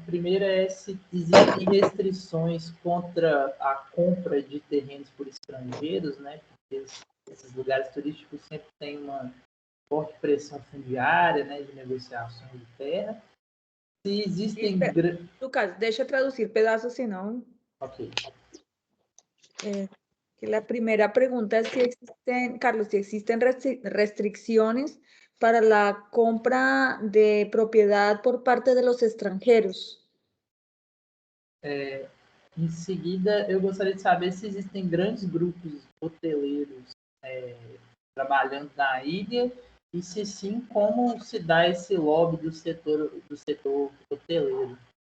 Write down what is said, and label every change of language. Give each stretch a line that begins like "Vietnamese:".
Portuguese: A primeira é se existem restrições contra a compra de terrenos por estrangeiros, né? Porque esses lugares turísticos sempre têm uma forte pressão fundiária, né? De negociação de terra. Se existem... Lucas, deixa eu traduzir pedaços, senão... Ok.
Spanish: Que la primera pregunta es si existen, Carlos, si existen restricciones para la compra de propiedad por parte de los extranjeros.
Portuguese: Em seguida, eu gostaria de saber se existem grandes grupos hoteleiros trabalhando na ilha e, se sim, como se dá esse lobby do setor hoteleiro.